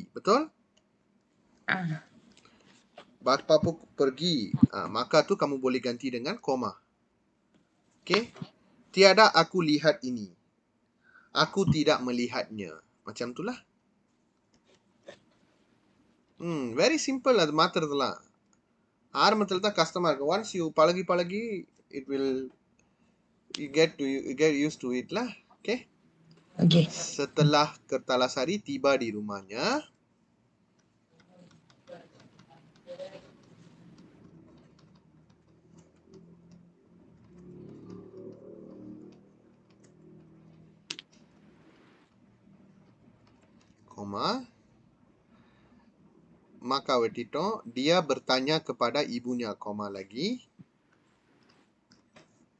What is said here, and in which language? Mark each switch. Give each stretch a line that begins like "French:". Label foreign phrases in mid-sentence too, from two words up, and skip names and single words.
Malay: Betul? Bapaku pergi. Maka tu kamu boleh ganti dengan koma. Okay. Tiada aku lihat ini. Aku tidak melihatnya. Macam itulah.
English: Very simple lah.
Tamil: மாத்துறதுலாம். ஆரம்பத்துல தான் கஷ்டமா இருக்கு.
English: Once you பழகி it will you get used to it lah. Okay.
Malay: Setelah Kertalasari tiba di rumahnya, koma, maka wetito dia bertanya kepada ibunya, koma lagi.